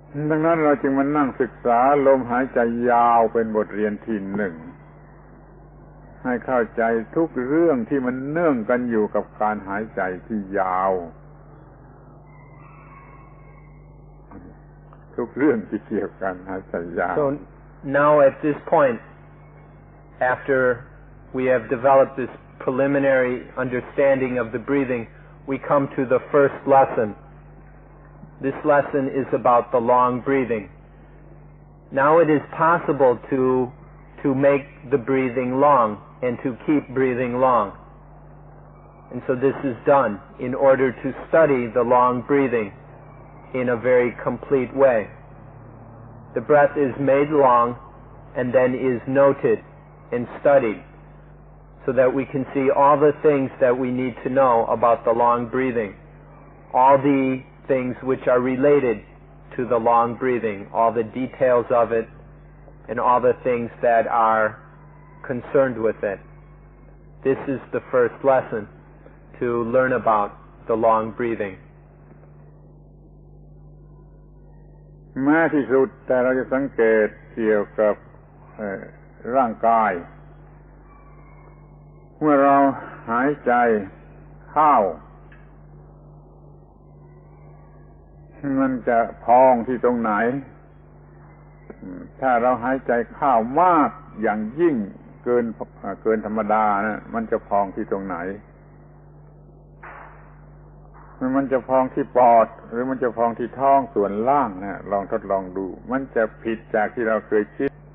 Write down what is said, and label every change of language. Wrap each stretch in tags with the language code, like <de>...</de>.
<th>ดังนั้นเราจึงมานั่งศึกษาลมหายใจยาวเป็นบทเรียนที่หนึ่งให้เข้าใจทุกเรื่องที่มันเนื่องกันอยู่กับการหายใจที่ยาวทุกเรื่องที่เกี่ยวกันหายใจยาว</th> <en>So now at this point, after we have developed this preliminary understanding of the breathing, we come to the first lesson. This lesson is about the long breathing. Now it is possible to make the breathing long and to keep breathing long. And so this is done in order to study the long breathing in a very complete way. The breath is made long and then is noted and studied so that we can see all the things that we need to know about the long breathing, all the things which are related to the long breathing, all the details of it, and all the things that are concerned with it. This is the first lesson, to learn about the long breathing.</en> <th>แม้ที่สุดแต่เราจะสังเกตเกี่ยวกับร่างกายเมื่อเราหายใจเข้า มันจะพองที่ตรงไหนถ้าเราหายใจเข้ามากอย่างยิ่งเกินธรรมดานะมันจะพองที่ตรงไหนมันจะพองที่ปอดหรือมันจะพองที่ท้องส่วนล่างนะลองทดลองดูมันจะผิดจากที่เราเคยคิด</th>